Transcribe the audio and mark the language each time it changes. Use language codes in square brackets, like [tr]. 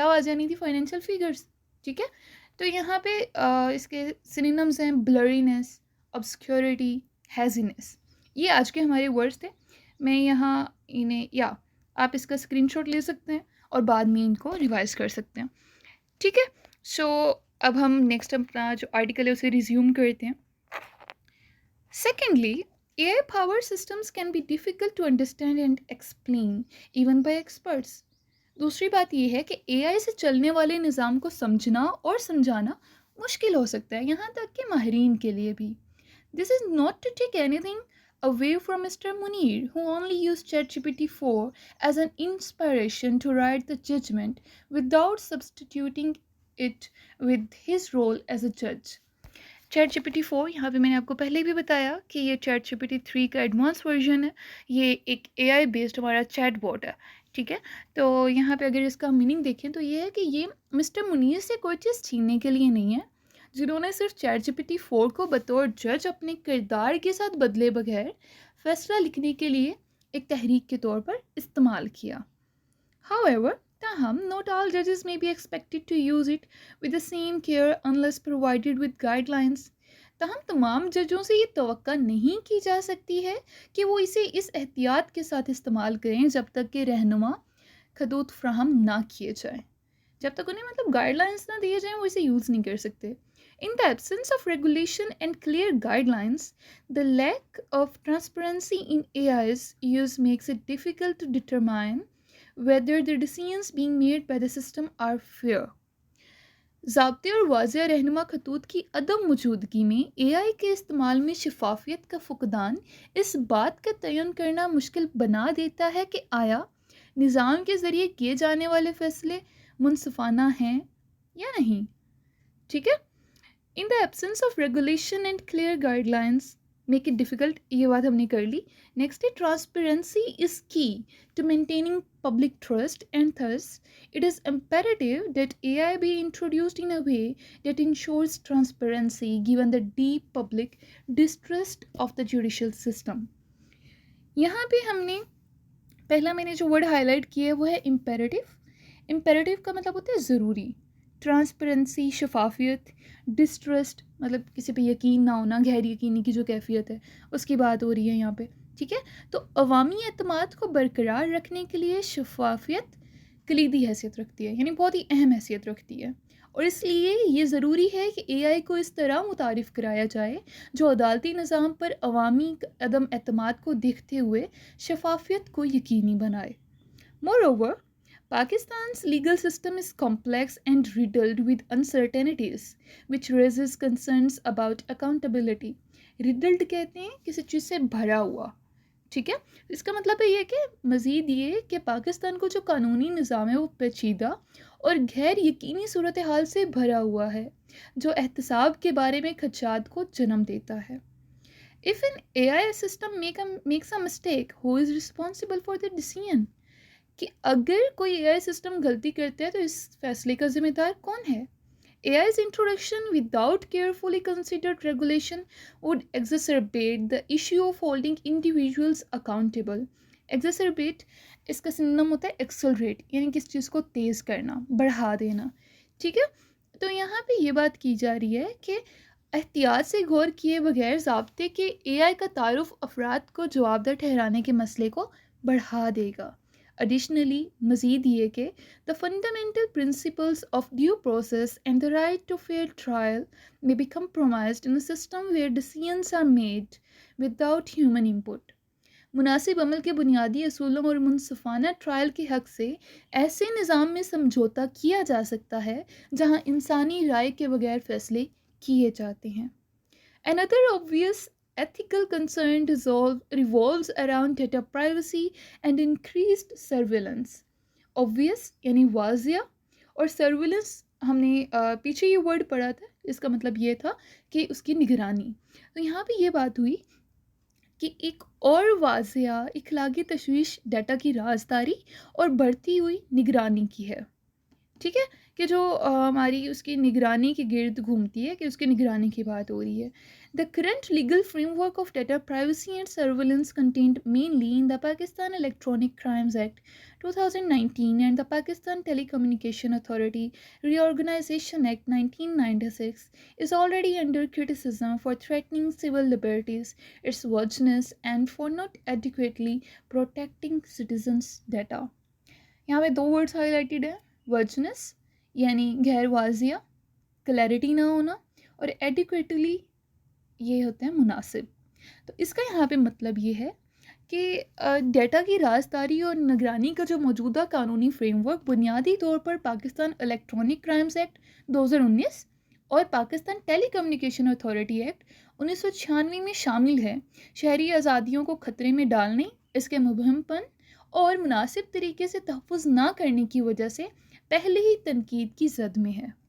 [ur] کیا واضح نہیں تھی؟ Financial figures. ٹھیک ہے. تو یہاں پہ اس کے سینونیمز ہیں بلرینس، obscurity، ہیزینس. یہ آج کے ہمارے ورڈز تھے. میں یہاں انہیں آپ اس کا اسکرین شاٹ لے سکتے ہیں اور بعد میں ان کو ریوائز کر سکتے ہیں. ٹھیک ہے. سو اب ہم نیکسٹ اپنا جو آرٹیکل ہے اسے ریزیوم کرتے ہیں. [en] Secondly, AI powered systems can be difficult to understand and explain even by experts. [ur] دوسری بات یہ ہے کہ AI سے چلنے والے نظام کو سمجھنا اور سمجھانا مشکل ہو سکتا ہے، یہاں تک کہ ماہرین کے لیے بھی. [en] This is not to take anything away from Mr. Munir, who only used ChatGPT 4 as an inspiration to write the judgment without substituting it with his role as a judge. [ur] Chat جی P T 4 یہاں پہ میں نے آپ کو پہلے بھی بتایا کہ یہ چیٹ جی پی ٹی 3 کا ایڈوانس ورژن ہے. یہ ایک اے آئی بیسڈ ہمارا چیٹ بوٹ ہے. ٹھیک ہے. تو یہاں پہ اگر اس کا میننگ دیکھیں تو یہ ہے کہ یہ مسٹر منیر سے کوئی چیز چھیننے کے لیے نہیں ہے، جنہوں نے صرف چیٹ جی پی ٹی 4 کو بطور جج اپنے کردار کے ساتھ بدلے بغیر فیصلہ لکھنے کے لیے ایک تحریک کے طور پر استعمال کیا. [en] However, [ur] تاہم [en] not all judges may be expected to use it with the same care unless provided with guidelines. [ur] تاہم تمام ججوں سے یہ توقع نہیں کی جا سکتی ہے کہ وہ اسے اس احتیاط کے ساتھ استعمال کریں جب تک کہ رہنما خطوط فراہم نہ کیے جائیں. جب تک انہیں گائیڈ لائنس نہ دیے جائیں وہ اسے یوز نہیں کر سکتے. [en] In the absence of regulation and clear guidelines, the lack of transparency in AI's use makes it difficult to determine whether the decisions being made by the system are fair. [ur] ضابطے اور واضح رہنما خطوط کی عدم موجودگی میں اے آئی کے استعمال میں شفافیت کا فقدان اس بات کا تعین کرنا مشکل بنا دیتا ہے کہ آیا نظام کے ذریعے کیے جانے والے فیصلے منصفانہ ہیں یا نہیں. ٹھیک ہے. [en] In the absence of regulation and clear guidelines make it difficult, [ur] یہ بات ہم نے کر لی. [en] Next ہے transparency is key to maintaining public trust, and thus it is imperative that AI be introduced in a way that ensures transparency given the deep public distrust of the judicial system. [ur] یہاں پہ ہم نے پہلا میں نے جو word high light کیا ہے وہ ہے امپیریٹیو. امپیریٹیو کا مطلب ہوتا ہے ضروری. ٹرانسپیرنسی شفافیت. ڈسٹرسٹ مطلب کسی پہ یقین نہ ہونا, غیر یقینی کی جو کیفیت ہے اس کی بات ہو رہی ہے یہاں پہ. ٹھیک ہے, تو عوامی اعتماد کو برقرار رکھنے کے لیے شفافیت کلیدی حیثیت رکھتی ہے, یعنی بہت ہی اہم حیثیت رکھتی ہے. اور اس لیے یہ ضروری ہے کہ اے آئی کو اس طرح متعارف کرایا جائے جو عدالتی نظام پر عوامی عدم اعتماد کو دیکھتے ہوئے شفافیت کو یقینی بنائے. [en] Moreover, Pakistan's legal system is complex and riddled with uncertainties, which raises concerns about accountability. [ur] Riddled کہتے ہیں کسی چیز سے بھرا ہوا. ٹھیک ہے, اس کا مطلب ہے یہ کہ مزید یہ کہ پاکستان کو جو قانونی نظام ہے وہ پیچیدہ اور غیر یقینی صورتحال سے بھرا ہوا ہے جو احتساب کے بارے میں خدشات کو جنم دیتا ہے. [en] If an AI system makes a mistake, who is responsible for the decision? [ur] کہ اگر کوئی اے آئی سسٹم غلطی کرتا ہے تو اس فیصلے کا ذمہ دار کون ہے؟ [en] AI's introduction without carefully considered regulation would exacerbate the issue of holding individuals accountable. [ur] Exacerbate اس کا سنونیم ہوتا ہے accelerate, یعنی کس چیز کو تیز کرنا, بڑھا دینا. ٹھیک ہے, تو یہاں پہ یہ بات کی جا رہی ہے کہ احتیاط سے غور کیے بغیر ضابطے کے اے آئی کا تعارف افراد کو جواب دہ ٹھہرانے کے مسئلے کو بڑھا دے گا. [en] Additionally, [ur] مزید یہ کہ [en] the fundamental principles of due process and the right to fair trial may be compromised in a system where decisions are made without human input. [ur] مناسب عمل کے بنیادی اصولوں اور منصفانہ ٹرائل کے حق سے ایسے نظام میں سمجھوتا کیا جا سکتا ہے جہاں انسانی رائے کے بغیر فیصلے کیے جاتے ہیں. [en] Another obvious ethical concern revolves around data privacy and increased surveillance. [ur] Obvious یعنی واضح, اور surveillance ہم نے پیچھے یہ ورڈ پڑھا تھا, اس کا مطلب یہ تھا کہ اس کی نگرانی. تو یہاں پہ یہ بات ہوئی کہ ایک اور واضح اخلاقی تشویش ڈیٹا کی رازداری اور بڑھتی ہوئی نگرانی کی ہے. ٹھیک ہے, کہ جو ہماری اس کی نگرانی کے گرد گھومتی ہے, کہ اس کی نگرانی کی بات ہو رہی ہے. [en] The current legal framework of data privacy and surveillance contained mainly in the Pakistan Electronic Crimes Act 2019 and the Pakistan Telecommunication Authority Reorganization Act 1996 is already under criticism for threatening civil liberties, its vagueness, and for not adequately protecting citizens' data. [ur] یہاں پہ دو words high lighted ہیں, versions یعنی غیر واضح, clarity نہ ہونا, اور adequately یہ ہوتا ہے مناسب. تو اس کا یہاں پہ مطلب یہ ہے کہ ڈیٹا کی رازداری اور نگرانی کا جو موجودہ قانونی فریم ورک بنیادی طور پر پاکستان الیکٹرانک کرائمز ایکٹ 2019 اور پاکستان ٹیلی کمیونیکیشن اتھارٹی ایکٹ 1996 میں شامل ہے, شہری آزادیوں کو خطرے میں ڈالنے, اس کے مبہم پن اور مناسب طریقے سے تحفظ نہ کرنے کی وجہ سے پہلے ہی تنقید کی زد میں ہے.